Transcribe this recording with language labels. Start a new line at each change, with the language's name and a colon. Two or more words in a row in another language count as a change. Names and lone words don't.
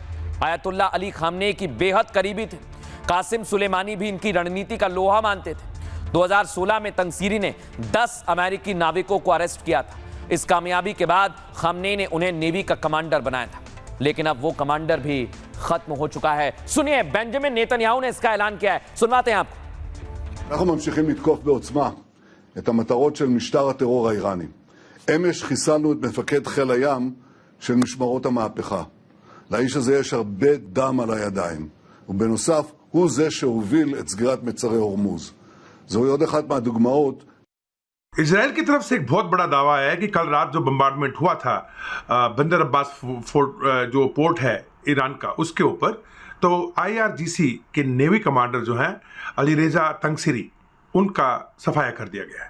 Hindi: आयतुल्ला अली खामनेई की बेहद करीबी थे। कासिम सुलेमानी भी इनकी रणनीति का लोहा मानते थे। 2016 में तंगसीरी ने 10 अमेरिकी नाविकों को अरेस्ट किया था। इस कामयाबी के बाद खामनेई ने उन्हें नेवी का कमांडर बनाया था, लेकिन अब वो कमांडर भी खत्म हो चुका है। सुनिए, बेंजामिन नेतन्याहू ने इसका ऐलान किया है, सुनवाते हैं आपको।
Hebrew: אנחנו ממשיכים לתקוף בעוצמה את המטרות של משטר הטרור האיראני. אמש חיסלנו את מפקד חיל הים של משמרות המהפכה. לאיש הזה יש הרבה דם על הידיים, ובנוסף הוא זה שהוביל את סגירת מצרי הורמוז. זוהי עוד אחת מהדוגמאות
Hindi: इजराइल की तरफ से एक बहुत बड़ा दावा है कि कल रात जो बम्बार्डमेंट हुआ था बंदर अब्बास फोर्ट जो पोर्ट है ईरान का उसके ऊपर, तो IRGC के
English: navy commander
Hindi: जो हैं अलीरेजा तंगसिरी, उनका सफाया कर दिया गया है।